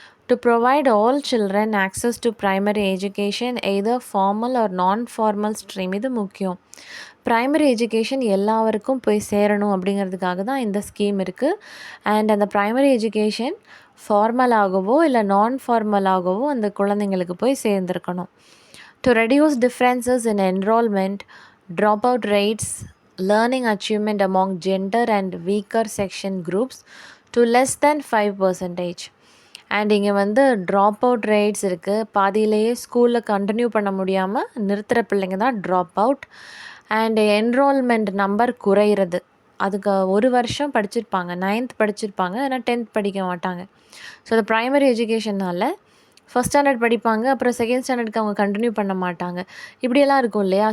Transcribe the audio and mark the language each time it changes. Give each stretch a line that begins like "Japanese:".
English: To provide all children access to primary education either formal or non formal stream.
Tamil: இது முக்கியம். Primary education எல்லாருக்கும் போய் சேரணும் அப்படிங்கிறதுக்காக தான் இந்த ஸ்கீம் இருக்குது. அண்ட் அந்த ப்ரைமரி எஜுகேஷன் ஃபார்மலாகவோ இல்லை நான் ஃபார்மலாகவோ அந்த குழந்தைங்களுக்கு போய் சேர்ந்துருக்கணும்.
English: To reduce differences in enrolment, drop out rates, learning achievement among gender and weaker section groups to less than 5%.
Tamil: And இங்கே வந்து ட்ராப் அவுட் ரேட்ஸ் இருக்குது. பாதியிலேயே ஸ்கூலில் கண்டினியூ பண்ண முடியாமல் நிறுத்துகிற பிள்ளைங்க தான் drop out. And enrolment number குறையிறது. அதுக்கு ஒரு வருஷம் படிச்சிருப்பாங்க, 9th படிச்சிருப்பாங்க, ஆனால் 10th படிக்க மாட்டாங்க. ஸோ அது ப்ரைமரி எஜுகேஷனால் ஃபஸ்ட் ஸ்டாண்டர்ட் படிப்பாங்க, அப்புறம் செகண்ட் ஸ்டாண்டர்டுக்கு அவங்க கண்டினியூ பண்ண மாட்டாங்க. இப்படியெல்லாம் இருக்கும் இல்லையா?